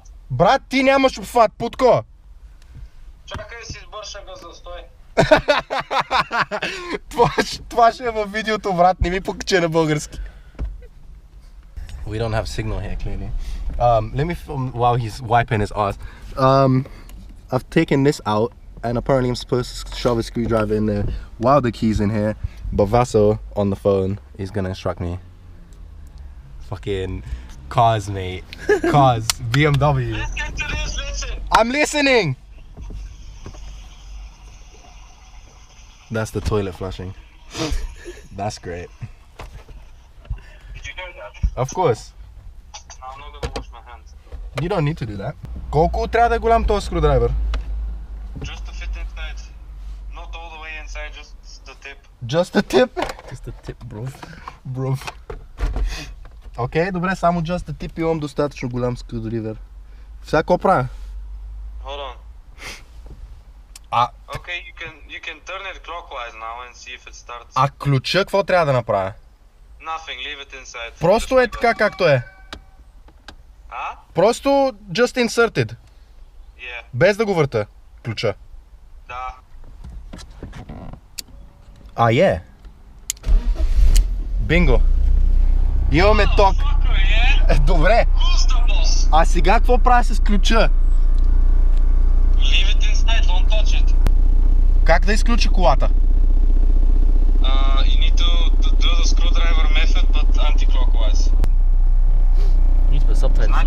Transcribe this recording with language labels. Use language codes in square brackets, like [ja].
[bg] Брат, ти нямаш обхват, путко! Чакай си избърша го застой. Това ще е във видеото, брат, не ми покаче на български. [en] We don't have signal here, clearly. Let me film while he's wiping his ass. I've taken this out, and apparently I'm supposed to shove a screwdriver in there while the key's in here. But Vaso, on the phone, is gonna instruct me. Fucking cars, mate. Cars. BMW. Listen to this, listen. I'm listening! That's the toilet flushing. That's great. Did you hear that? Of course. No, I'm not gonna wash my hands. You don't need to do that. [bg] Колко трябва да е голям този screwdriver? [en] Just to fit inside. Not all the way inside, just the tip. Just the tip? Just the tip, bro. Bro. [bg] Окей, добре, само [en] just the tip [bg] имам достатъчно голям screwdriver. Сега какво правя? [en] Hold on. А... Okay, you can turn it clockwise now and see if it starts. [bg] А ключа какво трябва да направя? [en] Nothing, leave it inside. [bg] Просто е така както е. А? Просто [en] just inserted. Yeah. [bg] Без да го върта ключа. Да. А, е. Бинго. Имаме ток. Добре. А сега какво правя с ключа? [en] Leave it inside, don't touch it. [bg] Как да изключа колата? [en] You need to do the screwdriver method, but anti-clockwise. You need to put subtitles.